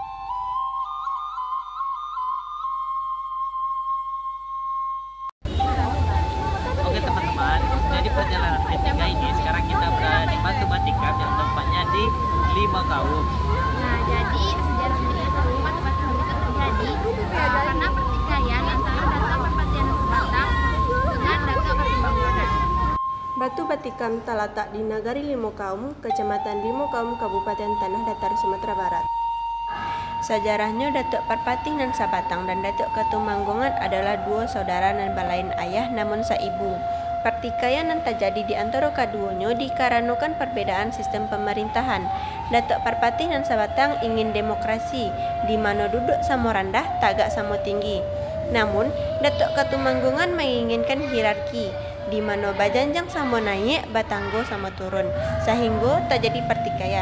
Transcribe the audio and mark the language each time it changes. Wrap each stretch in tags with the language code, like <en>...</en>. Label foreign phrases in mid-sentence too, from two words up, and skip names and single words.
<id>Oke teman-teman, jadi perjalanan ketiga ini sekarang kita berada di Batu Batikam yang tempatnya di Lima Kaum. Nah, jadi sejarah ini itu batu-batu bisa terjadi karena pertikaian antara Datuk Perpatian Sebatang dengan Datuk Katimbanggonan. Batu Batikam terletak di Nagari Limo Kaum, Kecamatan Limo Kaum, Kabupaten Tanah Datar, Sumatera Barat. Sejarahnya Datuk Perpatih nan Sabatang dan Datuk Katumanggongan adalah dua saudara</id> <min>nan balain ayah</min> <id>namun saibu. Pertikaian yang terjadi di antara keduanya dikarenakan perbedaan sistem pemerintahan. Datuk Perpatih nan Sabatang ingin demokrasi, di mana</id> <min>duduk sama rendah, tagak sama tinggi.</min> <id>Namun, Datuk Katumanggongan menginginkan hierarki, di mana</id> <min>bajanjang sama naik, batanggo sama turun,</min> <id>sehingga terjadi pertikaian.</id>